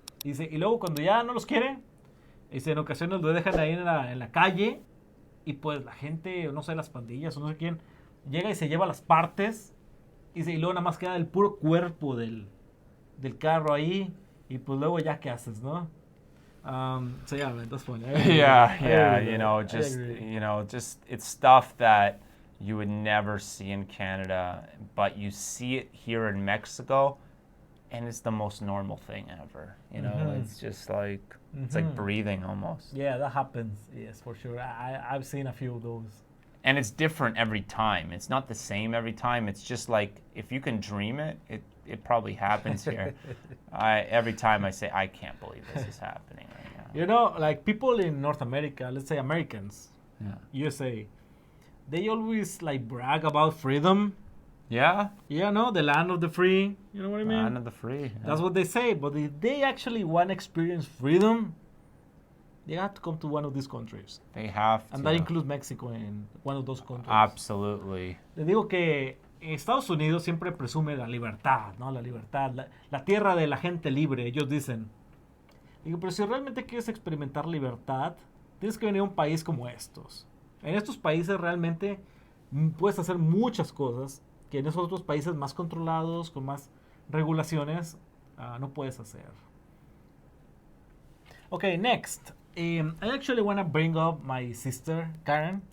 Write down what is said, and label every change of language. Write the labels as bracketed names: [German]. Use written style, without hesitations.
[Spanish] Dice, y luego cuando ya no los quiere, dice, en ocasiones lo dejan ahí en la calle y pues la gente, o no sé, las pandillas o no sé quién, llega y se lleva las partes. Dice, y luego nada más queda el puro cuerpo del carro ahí y pues luego ya qué haces, ¿no? [English] So yeah, man, that's funny. Yeah, you know, just it's stuff that you would never see in Canada, but you see it here in Mexico, and it's the most normal thing ever. You know, it's just like, it's like breathing almost. Yeah, that happens, yes, for sure. I've seen a few of those. And it's different every time. It's not the same every time. It's just like, if you can dream it, it probably happens here. Every time I say, I can't believe this is happening right now. You know, like people in North America, let's say Americans, USA, they always like brag about freedom. Yeah? Yeah, no, the land of the free. You know what I mean? Land of the free. Yeah. That's what they say. But if they actually want to experience freedom, they have to come to one of these countries. They have to. And that includes Mexico in one of those countries. Absolutely. [Spanish] Le digo que Estados Unidos siempre presume la libertad, ¿no? La libertad, la tierra de la gente libre, ellos dicen. Digo, pero si realmente quieres experimentar libertad, tienes que venir a un país como estos. En estos países realmente puedes hacer muchas cosas que en esos otros países más controlados, con más regulaciones, no puedes hacer. [English] Okay, next. I actually want to bring up my sister, Karen.